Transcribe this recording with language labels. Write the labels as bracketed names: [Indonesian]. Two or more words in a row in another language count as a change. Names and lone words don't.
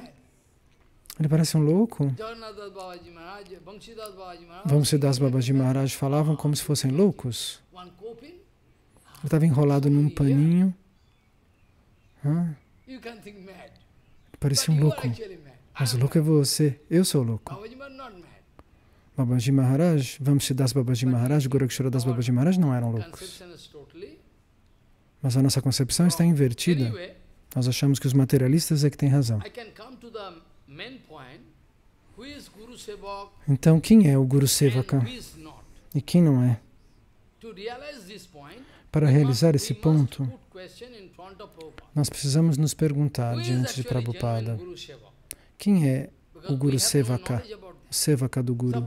[Portuguese] Ele parece um louco. Vamsidas Babaji Maharaj falavam como se fossem loucos. Ele estava enrolado num paninho. Parecia um louco. Mas o louco é você. Eu sou louco. Babaji Maharaj, Vamsidas Babaji Maharaj, Gorakshara Das Babaji Maharaj não eram loucos. Mas a nossa concepção está invertida. Nós achamos que os materialistas é que têm razão. Então, quem é o Guru Sevaka? E quem não é? Para realizar esse ponto, nós precisamos nos perguntar diante de Prabhupada, quem é o Guru Sevaka, o Sevaka do Guru?